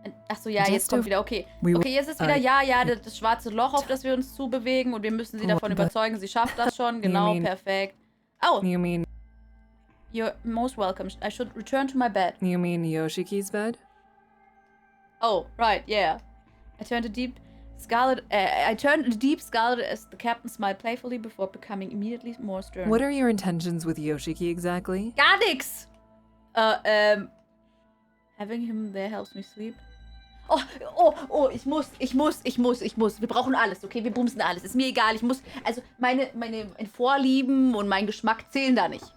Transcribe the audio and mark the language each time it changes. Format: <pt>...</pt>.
<de>Ach so, ja, jetzt kommt wieder, okay. Okay, jetzt ist wieder, ja, das schwarze Loch, auf das wir uns zubewegen und wir müssen sie davon überzeugen, sie schafft das schon. Genau, perfekt. Oh,</de> <en>You mean you're most welcome. I should return to my bed. Yoshiki's bed? Oh, right, yeah. I turned a deep scarlet as the captain smiled playfully before becoming immediately more stern. What are your intentions with Yoshiki exactly?</en> <de>Gar nix!</de> <en>Having him there helps me sleep.</en> <de>Oh, ich muss. Wir brauchen alles, okay? Wir bumsen alles. Ist mir egal, ich muss. Also, meine Vorlieben und mein Geschmack zählen da nicht.</de>